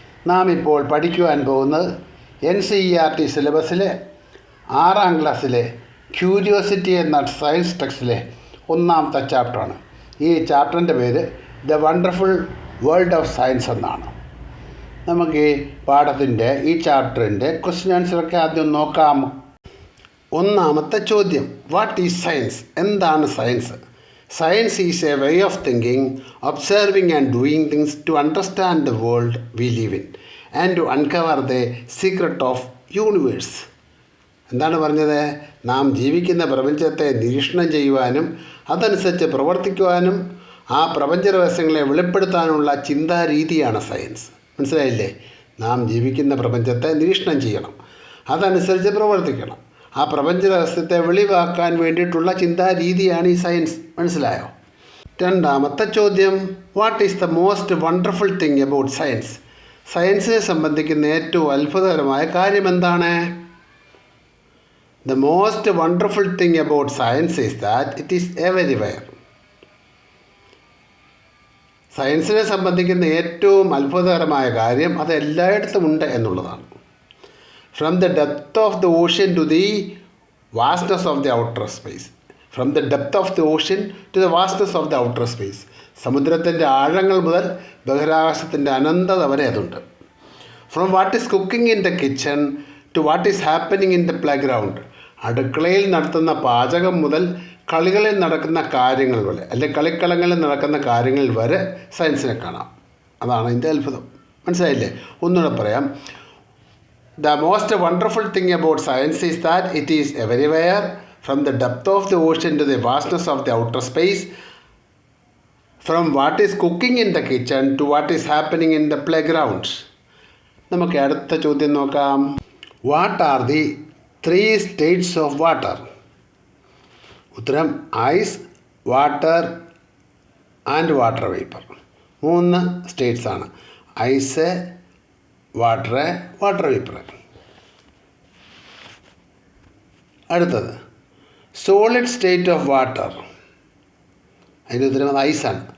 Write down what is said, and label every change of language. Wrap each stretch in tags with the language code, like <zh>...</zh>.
<ml>നാം ഇപ്പോൾ പഠിക്കുവാൻ പോകുന്നത് NCERT സിലബസിലെ 6ാം ക്ലാസ്സിലെ ക്യൂരിയോസിറ്റി എന്ന സയൻസ് ടെക്സ്റ്റിലെ 1ാമത്തെ ചാപ്റ്ററാണ്. ഈ ചാപ്റ്ററിൻ്റെ പേര് the wonderful world of science എന്നാണ്. നമുക്ക് ഈ പാഠത്തിൻ്റെ ഈ ചാപ്റ്ററിൻ്റെ ക്വസ്റ്റ്യൻ ആൻസറൊക്കെ ആദ്യം നോക്കാം. 1ാമത്തെ ചോദ്യം,</ml> <en>What is science?</en> <ml>എന്താണ് science?</ml> <en>Science is a way of thinking, observing and doing things to understand the world we live in and to uncover the secret of universe.</en> <ml>എന്താണ് പറഞ്ഞത്? നാം ജീവിക്കുന്ന പ്രപഞ്ചത്തെ നിരീക്ഷണം ചെയ്യുവാനും അതനുസരിച്ച് പ്രവർത്തിക്കുവാനും ആ പ്രപഞ്ച രഹസ്യങ്ങളെ വെളിപ്പെടുത്താനുള്ള ചിന്താരീതിയാണ് സയൻസ്. മനസ്സിലായില്ലേ? നാം ജീവിക്കുന്ന പ്രപഞ്ചത്തെ നിരീക്ഷണം ചെയ്യണം, അതനുസരിച്ച് പ്രവർത്തിക്കണം, ആ പ്രപഞ്ച രഹസ്യത്തെ വെളിവാക്കാൻ വേണ്ടിയിട്ടുള്ള ചിന്താരീതിയാണ് ഈ സയൻസ്. മനസ്സിലായോ?</ml> <en>2ാമത്തെ ചോദ്യം, what is the most wonderful thing about science?</en> <ml>സയൻസിനെ സംബന്ധിക്കുന്ന ഏറ്റവും അത്ഭുതകരമായ കാര്യം എന്താണ്?</ml> <en>The most wonderful thing about science is that it is everywhere.</en> <ml>സയൻസിനെ സംബന്ധിക്കുന്ന ഏറ്റവും അത്ഭുതകരമായ കാര്യം അത് എല്ലായിടത്തും ഉണ്ട് എന്നുള്ളതാണ്.</ml> <en>From the depth of the ocean to the vastness of the outer space. From the depth of the ocean to the vastness of the outer space.</en> <ml>സമുദ്രത്തിൻ്റെ ആഴങ്ങൾ മുതൽ ബഹിരാകാശത്തിൻ്റെ അനന്തത വരെ അതുണ്ട്.</ml> <en>From what is cooking in the kitchen to what is happening in the playground.</en> <ml>അടുക്കളയിൽ നടത്തുന്ന പാചകം മുതൽ കളികളിൽ നടക്കുന്ന കാര്യങ്ങൾ വരെ, അല്ലെങ്കിൽ കളിക്കളങ്ങളിൽ നടക്കുന്ന കാര്യങ്ങൾ വരെ സയൻസിനെ കാണാം. അതാണ് ഇതിൻ്റെ അത്ഭുതം. മനസ്സിലായില്ലേ? ഒന്നുകൂടെ പറയാം.</ml> <en>The most wonderful thing about science is that it is everywhere, from the depth of the ocean to the vastness of the outer space, from what is cooking in the kitchen to what is happening in the playgrounds.</en> <ml>നമുക്ക് അടുത്ത ചോദ്യം നോക്കാം.</ml> <en>What are the 3 states of water? ഉത്തരം ice, water and water vapour.</en> <ml>3 States ആണ്. Ice, water, water vapour. അടുത്തത്</ml> <en>Solid state of water.</en> <ml>അതിൻ്റെ ഉത്തരം ഐസാണ്.</ml>